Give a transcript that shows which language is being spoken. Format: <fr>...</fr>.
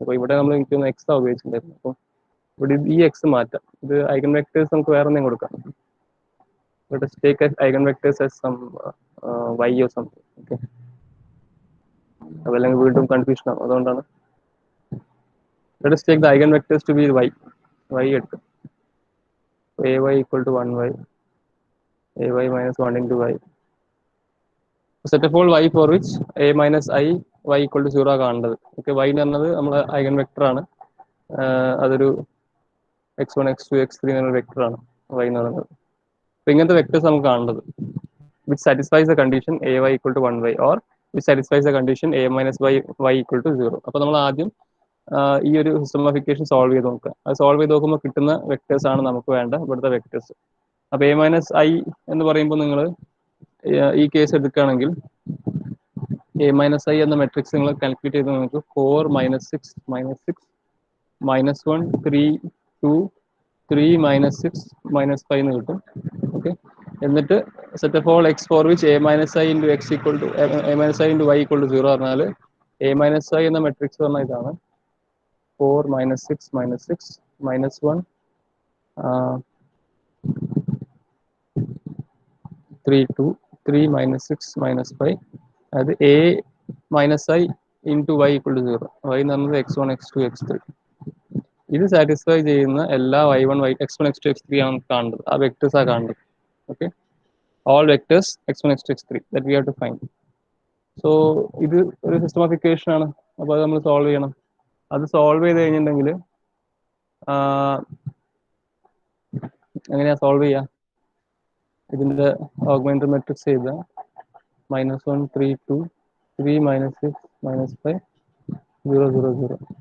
<ml>അപ്പോൾ ഇവിടെ നമ്മൾ എനിക്ക് എക്സാ ഉപയോഗിച്ചിട്ടുണ്ടായിരുന്നു. അപ്പം ഇവിടെ ഈ എക്സ് മാറ്റാം, ഇത് ഐഗൻ വെക്ടേഴ്സ് നമുക്ക് വേറെ എന്തെങ്കിലും കൊടുക്കാം.</ml> <en>Let us take as eigenvectors as some y or something.</en> <ml>Okay, അതല്ലെങ്കിൽ വീണ്ടും കൺഫ്യൂഷൻ ആവും, അതുകൊണ്ടാണ്.</ml> <en>Let us take the eigenvectors to be y</en> <ml>എടുത്ത്</ml> <en>ay equal to 1y, ay minus 1 into y, set of all y for which a minus I y equal to 0</en> <ml>കാണേണ്ടത്. Okay, y എന്ന് പറഞ്ഞത് നമ്മുടെ eigen vector ആണ്. അതൊരു x1 x2 x3 എന്നൊരു vector ആണ് y എന്ന് പറയുന്നത്. അപ്പൊ ഇങ്ങനത്തെ വെക്ടേഴ്സ് നമുക്ക് കാണേണ്ടത്</ml> <en>which satisfies the condition ay equal to 1y or which satisfies the condition a minus y equal to 0.</en> <ml>അപ്പോൾ നമ്മൾ ആദ്യം ഈ ഒരു സിസ്റ്റമാഫിക്കേഷൻ സോൾവ് ചെയ്ത് നോക്കുക. അത് സോൾവ് ചെയ്ത് നോക്കുമ്പോൾ കിട്ടുന്ന വെക്ടേഴ്സ് ആണ് നമുക്ക് വേണ്ട ഇവിടുത്തെ വെക്ടേഴ്സ്. അപ്പോൾ a മൈനസ് ഐ എന്ന് പറയുമ്പോൾ നിങ്ങൾ ഈ കേസ് എടുക്കുകയാണെങ്കിൽ a മൈനസ് ഐ എന്ന മെട്രിക്സ് നിങ്ങൾ കാൽക്കുലേറ്റ് ചെയ്ത് നിങ്ങൾക്ക് 4 minus 6 minus 6 minus 1 3 2 3 minus 6 minus 5 എന്ന് കിട്ടും.</ml> <en>okay,</en> <ml>എന്നിട്ട്</ml> <en>set of all x for which A minus I into x equal to A minus I into y equal to 0 പറഞ്ഞാൽ A minus I</en> <ml>എന്ന matrix പറഞ്ഞാൽ ഇതാണ്</ml> <en>4 minus 6 minus 6 minus 1 3 2 3 minus 6 minus 5. അതായത് A minus I into y equal to 0.</en> <ml>Y എന്ന് പറഞ്ഞത് x1 x2 x3. ഇത് satisfy ചെയ്യുന്ന എല്ലാ y1 x1 x2 x3 ആണ് കാണേണ്ടത്. ആ വെക്ടേഴ്സ് ആണ് കാണേണ്ടത്.</ml> <en>Okay, all vectors x1 x2 x3 that we have to find.</en> <ml>So ഇത് ഒരു സിസ്റ്റം ഓഫ് ഇക്വേഷൻ ആണ്. അപ്പോൾ അത് നമ്മൾ സോൾവ് ചെയ്യണം. അത് സോൾവ് ചെയ്ത് കഴിഞ്ഞിട്ടുണ്ടെങ്കിൽ എങ്ങനെയാ സോൾവ് ചെയ്യുക? ഇതിന്റെ ഓഗ്മെന്റഡ് മെട്രിക്സ് ചെയ്ത -1 3 2 3 മൈനസ് 6 മൈനസ് 5 0 0 0.</ml>